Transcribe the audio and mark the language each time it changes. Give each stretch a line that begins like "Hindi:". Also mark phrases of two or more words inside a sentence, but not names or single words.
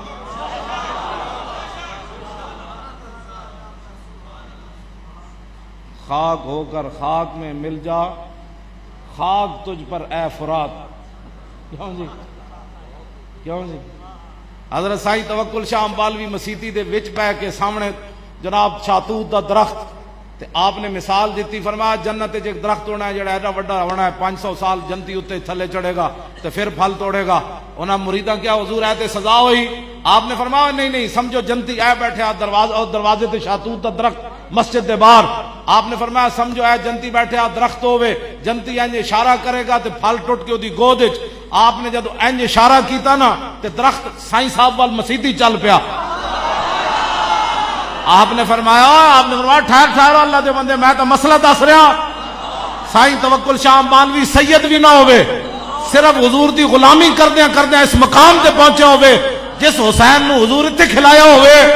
Urdu: خاک ہو کر خاک میں مل جا، خاک تجھ پر اے فرات، کیوں جی کیوں جی؟
Punjabi: حضرت سائیں توکل شاہ امبالوی مسیتی دے وچ پہ کے سامنے جناب شاتوت دا درخت تے آپ نے مثال دیتی، فرمایا جنت وچ ایک درخت ہونا ہے جڑا ایڈا وڈا ہونا ہے، 500 سال جنتی اتے تھلے چڑھے گا تے پھر پھل توڑے گا۔ انہاں مریداں کیا حضور ہے تے سزا ہوئی؟ آپ نے فرمایا نہیں نہیں، سمجھو جنتی اے بیٹھے دروازے تے شاتوت دا درخت مسجد دے باہر، آپ نے فرمایا سمجھو اے جنتی بیٹھے درخت ہوئے، جنتی انج اشارہ کرے گا تے پھل ٹوٹ کے دی گود وچ، آپ نے جدو انج اشارہ کیتا نا تے درخت سائیں صاحب وال مسیتی چل پیا۔ آپ نے فرمایا ٹھہر اللہ دے بندے، میں تو مسئلہ دس رہا، سائیں توکل شاہ امبالوی سید بھی نہ ہوئے، صرف حضور دی غلامی کردیاں اس مقام تے پہنچے ہوئے جس حسین نو حضور اتنے کھلایا ہوئے۔